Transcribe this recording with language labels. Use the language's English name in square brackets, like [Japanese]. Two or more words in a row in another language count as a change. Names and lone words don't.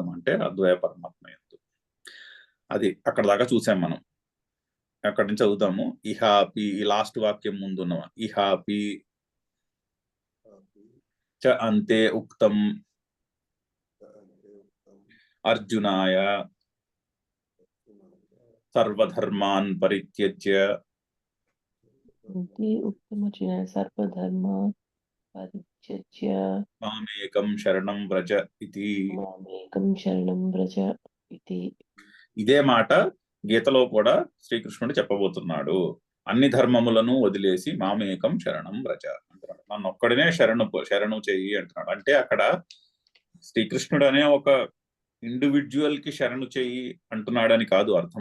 [Telugu] అంటే అద్వయ పరమాత్మ యందు. అది అక్కడ దాకా చూసాం మనం. అక్కడి నుంచి చదువుతాము. [Sanskrit] ఇహాపి, [Telugu] ఈ లాస్ట్ వాక్యం ముందున్న [Sanskrit] ఇహాపి చ అంతే ఉక్తం అర్జునాయ సర్వధర్మాన్ పరిత్యజ్య సర్వధర్మాన్ పరిత్యజ్య మామేకం శరణం వ్రజ ఇతి. [Telugu] ఇదే మాట గీతలో కూడా శ్రీకృష్ణుడు చెప్పబోతున్నాడు. అన్ని ధర్మములను వదిలేసి [Sanskrit] మామేకం శరణం వ్రజ [Telugu] అంటున్నాడు. నన్ను ఒక్కడినే శరణు చెయ్యి అంటున్నాడు. అంటే అక్కడ శ్రీకృష్ణుడు అనే ఒక ఇండివిజువల్ కి శరణు చెయ్యి అంటున్నాడని కాదు అర్థం.